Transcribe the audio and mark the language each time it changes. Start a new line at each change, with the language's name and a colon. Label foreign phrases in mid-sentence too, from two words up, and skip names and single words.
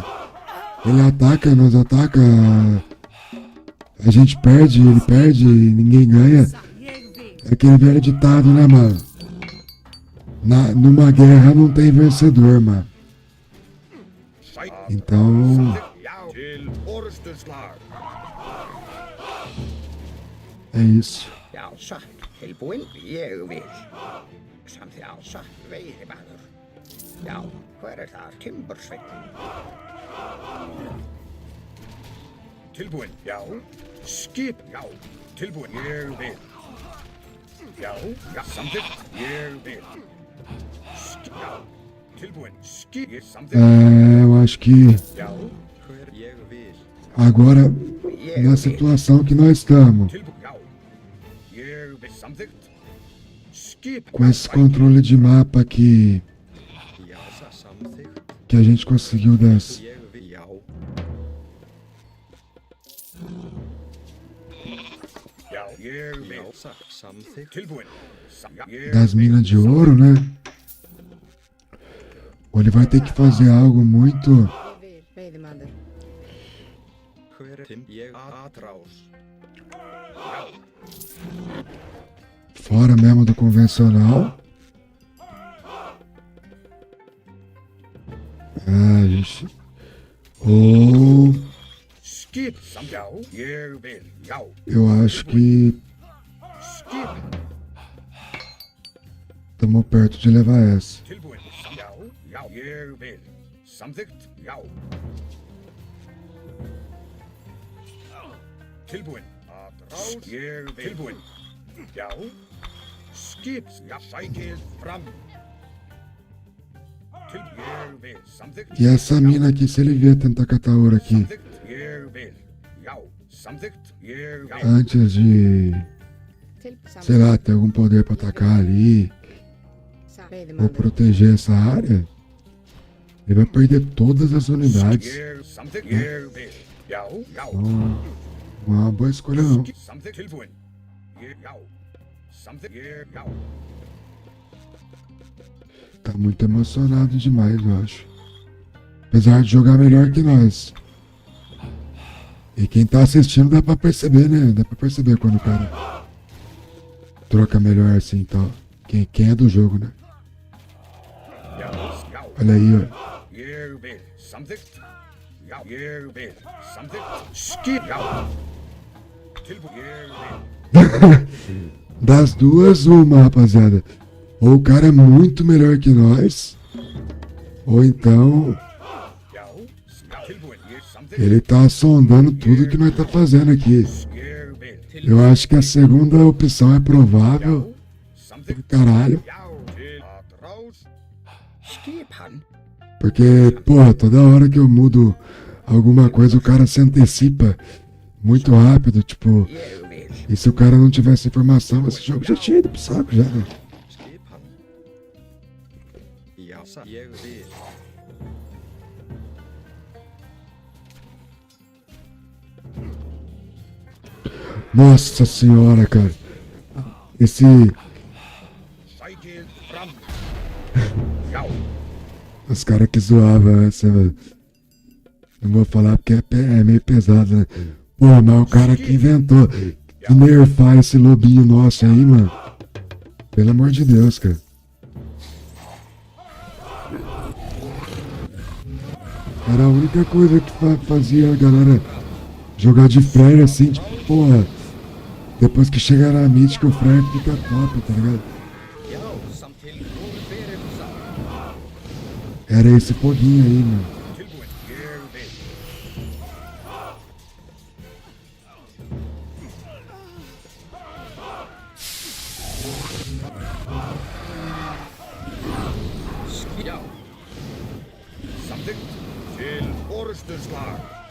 Portuguese: Ele ataca, nós ataca, a gente perde, ele perde, ninguém ganha. É aquele velho ditado, né, mano? Numa guerra não tem vencedor, mano. Então...
Icelandic: Til orrustuslag.
Portuguese: é isso.
Icelandic: Já, satt. Tilbúin, ég vil. Samþykkt, já, satt. Veiðimaður. Já, hver þar? Timbursveinn. Tilbúin, já. Skip, já. Tilbúin, ég vil. Já, já, samþykkt, ég vil. Já, tilbúin, skip, ég samþykkt.
Portuguese: Eu acho que
Icelandic: Já, Hver ég vil.
Portuguese: agora, na situação que nós estamos,
Icelandic: tilbúin, já. Ég vil, samþykkt. Skip,
Portuguese: com esse controle de mapa
Icelandic: Já, samþykkt.
Portuguese: que a gente conseguiu das,
Icelandic: Ég vil. Já. já, ég vil. Já, satt. Samþykkt. Tilbúin, já, ég
Portuguese: das
Icelandic: vil.
Portuguese: minas de ouro, né? Ou ele vai ter que fazer algo muito...
Icelandic: Ég vil, veiðimaður. Hver tim ég atrás.
Portuguese: fora mesmo do convencional. Ah, gente. Ou...
Icelandic: Skip, já, ég vil, já.
Portuguese: eu acho que
Icelandic: Skip,
Portuguese: estamos perto de levar essa.
Icelandic: tilbúin, já, já, ég vil. Samþykkt, já. Tilbúin, atrás, ég vil. Tilbúin, já. Skip, já, sækið fram. Ég vil, samþykkt.
Portuguese: E essa mina aqui, se ele vier tentar catar ouro aqui
Icelandic: Samþykkt, ég vil, já. Samþykkt, ég vil.
Portuguese: antes de, sei lá, ter algum poder pra atacar ali ou proteger essa área, ele vai perder todas as unidades.
Icelandic: Ég, samþykkt, ég vil, já, já.
Portuguese: Não, não é uma boa escolha não.
Icelandic: Samþykkt, tilbúin. Ég, já. Samþykkt, ég, já.
Portuguese: Tá muito emocionado demais, eu acho. Apesar de jogar melhor que nós. E quem tá assistindo dá pra perceber, né? Dá pra perceber quando o cara troca melhor assim, então. Quem é do jogo, né?
Icelandic: Já, já.
Portuguese: Olha aí, ó.
Icelandic: Ég vil, samþykkt. Já, ég vil, samþykkt. Skip, já. Tilbúin, ég vil.
Portuguese: Das duas, uma, rapaziada. Ou o cara é muito melhor que nós, ou então
Icelandic: Já, já. Tilbúin, ég, samþykkt.
Portuguese: ele tá sondando tudo que nós tá fazendo aqui.
Icelandic: Ég vil,
Portuguese: Eu acho que a segunda opção é provável.
Icelandic: samþykkt.
Portuguese: Caralho.
Icelandic: Já, til atrás. Skip hann.
Portuguese: Porque, porra, toda hora que eu mudo alguma coisa, o cara se antecipa muito rápido, tipo...
Icelandic: Ég vil.
Portuguese: E se o cara não tivesse informação, esse jogo já tinha ido pro saco já, né?
Icelandic: Skip hann. Já, satt. Ég vil.
Portuguese: Nossa senhora, cara. Esse...
Icelandic: Sækið fram. Já,
Portuguese: Os caras que zoavam essa, velho. Não vou falar porque é meio pesado, né? Pô, mas o cara que inventou de nerfar esse lobinho nosso aí, mano. Pelo amor de Deus, cara. Era a única coisa que fazia a galera jogar de flare assim, tipo, porra. Depois que chegar na mítica, o flare fica top, tá ligado? Era esse foguinho aí, mano.
Icelandic: tilbúin, ég vil. Já, Samþykkt til orrustuslag.